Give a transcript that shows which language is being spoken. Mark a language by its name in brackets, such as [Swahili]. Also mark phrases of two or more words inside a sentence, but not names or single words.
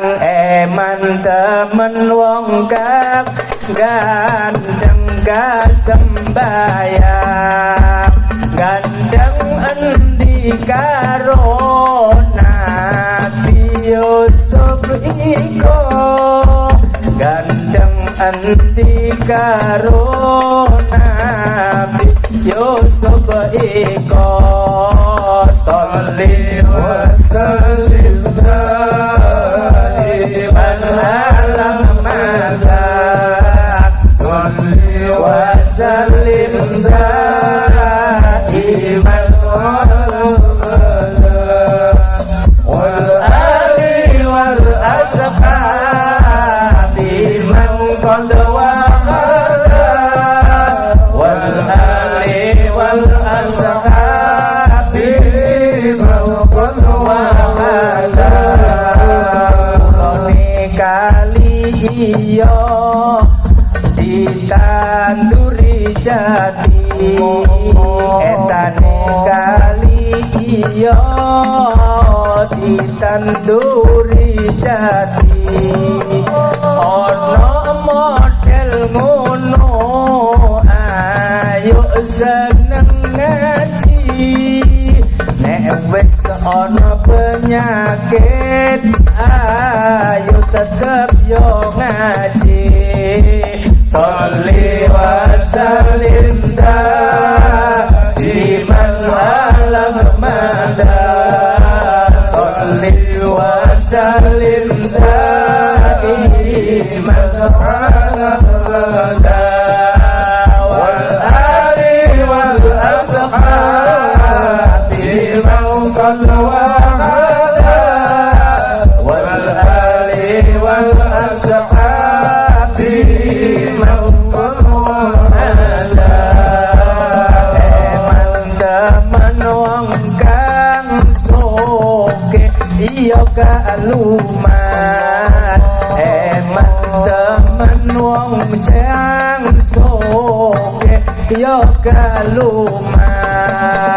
[Javanese] Eman temen wong kang gandeng ka sembayang. Gandeng endi karo Nabi Yusuf iko, gandeng endi karo Nabi Yusuf iko. [Arabic] صل وسلم دائما على محمد. صل وسلم دائما على محمد والآل والأصحاب من قد وحده والآل والأصحاب من قد وحده. [Javanese] Kulone kali iya ditanduri jati, etane kali iya ditanduri jati. Ono model ngono ayo seneng ngaji. Nek wis ono penyakit ayo tetep yo ngaji. [Arabic] صل وسلم دائما على محمد. صل وسلم دائما على محمد والآل والأصحاب من قد وحده والآل والأصحاب من قد وحده. [Javanese] Eman wong kang soge iya kalumat. Eman temen wong sing soge iya kalumat.